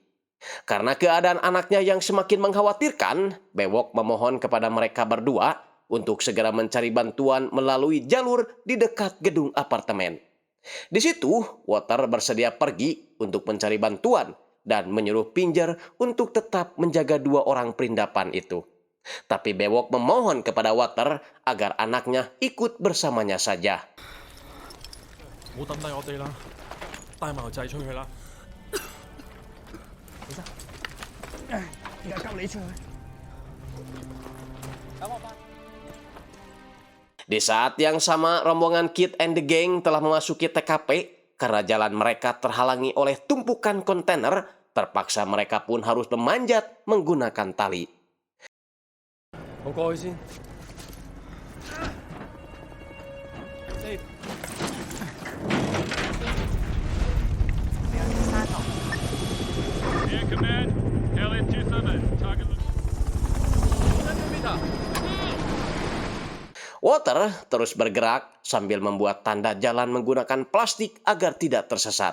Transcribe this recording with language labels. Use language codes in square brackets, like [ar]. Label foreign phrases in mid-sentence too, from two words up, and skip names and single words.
[id] Karena keadaan anaknya yang semakin mengkhawatirkan, Bewok memohon kepada mereka berdua untuk segera mencari bantuan melalui jalur di dekat gedung apartemen. Di situ, Weather bersedia pergi untuk mencari bantuan dan menyuruh Pinger untuk tetap menjaga 2 orang perindapan itu. Tapi Bewok memohon kepada Weather agar anaknya ikut bersamanya saja. [yue] 唔好抌低我哋啦，帶埋個仔出去啦。而家交你出去。 [id] Di saat yang sama, rombongan Kit and the Gang telah memasuki TKP karena jalan mereka terhalangi oleh tumpukan kontainer. Terpaksa mereka pun harus memanjat menggunakan tali. [yue] 我過去先。 [en] Air Command, LS-27, target... [id] Weather terus bergerak sambil membuat tanda jalan menggunakan plastik agar tidak tersesat.